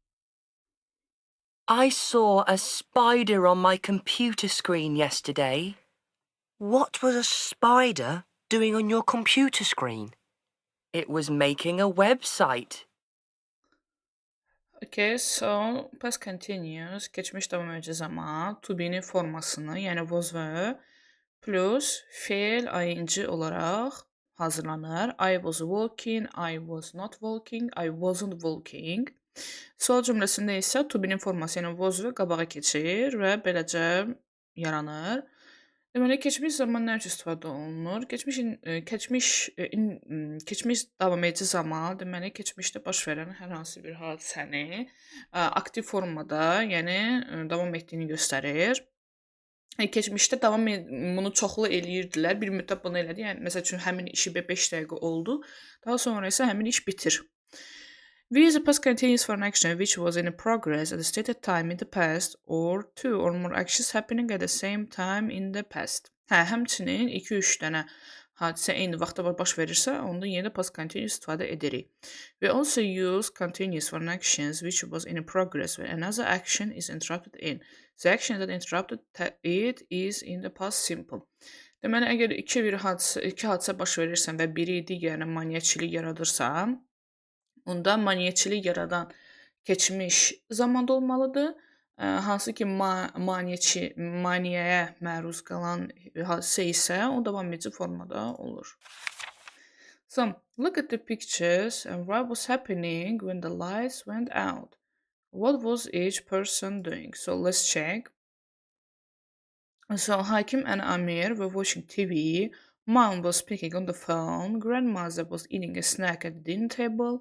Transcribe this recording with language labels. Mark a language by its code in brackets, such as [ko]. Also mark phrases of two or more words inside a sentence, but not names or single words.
[en] I saw a spider on my computer screen yesterday. What was a spider doing on your computer screen? It was making a website. Okay, so past continuous [az] geçmiş devam edici zaman [en] to be'nin [az] formasını, yəni was və plus fe'l ing olaraq hazırlanır. [en] I was walking, I was not walking, I wasn't walking. [az] Sual cümləsində isə [en] to be'nin [az] forması, yəni was və qabağa keçir və beləcə yaranır. Deməli, keçmiş zaman nə üçün istifadə olunur? Keçmiş davam edici zaman, deməli, keçmişdə baş verən hər hansı bir hadisəni aktiv formada, yəni davam etdiyini göstərir. Keçmişdə bunu çoxlu eləyirdilər. Bir müddət bunu elədi. Yəni məsəl üçün həmin işi 5 dəqiqə oldu. Daha sonra isə həmin iş bitir. [en] We use the past continuous for an action which was in progress at a stated time in the past or two or more actions happening at the same time in the past. [az] Həmçinin 2-3 dənə hadisə eyni vaxtda baş verirsə, onda yenə də [en] past continuous [az] istifadə edirik. [en] We also use continuous for an actions which was in progress when another action is interrupted in. The action that interrupted it is in the past simple. [az] Deməli, əgər iki hadisə baş verirsə və biri digərinə maneəçilik yaradırsa, onda maneəçilik yaradan keçmiş zamanda olmalıdır. Hansı ki maneəyə məruz qalan hadisə isə o davam edici formada olur. [en] So, look at the pictures and what was happening when the lights went out. What was each person doing? So, let's check. So, Hakim and Amir were watching TV. Mom was speaking on the phone. Grandmother was eating a snack at the dinner table.